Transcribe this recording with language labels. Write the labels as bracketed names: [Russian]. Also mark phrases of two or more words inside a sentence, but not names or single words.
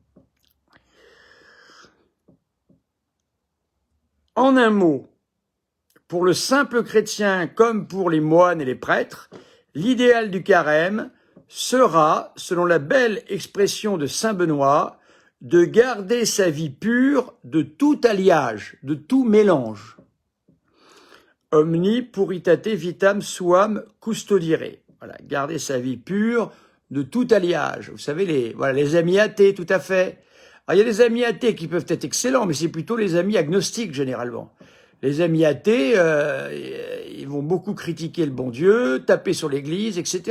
[French] En un mot, pour le simple chrétien comme pour les moines et les prêtres, l'idéal du carême sera, selon la belle expression de saint Benoît, de garder sa vie pure de tout alliage, de tout mélange. [Latin] Omni puritate vitam suam custodire. [French] Voilà, garder sa vie pure de tout alliage. Vous savez, les amis athées, tout à fait. Alors, il y a des amis athées qui peuvent être excellents, mais c'est plutôt les amis agnostiques, généralement. Les amis athées, ils vont beaucoup critiquer le bon Dieu, taper sur l'Église, etc.